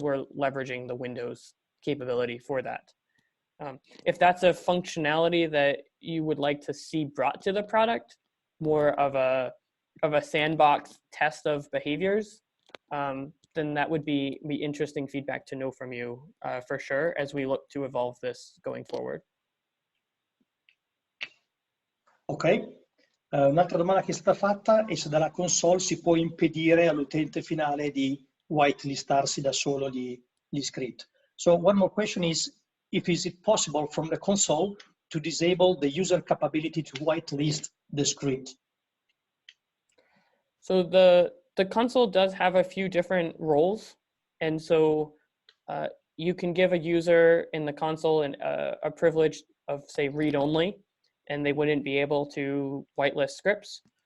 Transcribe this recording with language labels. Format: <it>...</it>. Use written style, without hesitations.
<en>We're leveraging the Windows capability for that. If that's a functionality that you would like to see brought to the product, more of a sandbox test of behaviors, then that would be interesting feedback to know from you for sure, as we look to evolve this going forward. Ok.</en> <it>Un'altra domanda che è stata fatta è se dalla console si può impedire all'utente finale di whitelistarsi da solo gli script.</it> <en>So one more question is, if is it possible from the console to disable the user capability to whitelist the script? So the console does have a few different roles. And so you can give a user in the console a privilege of, say, read only, and they wouldn't be able to whitelist scripts.</en>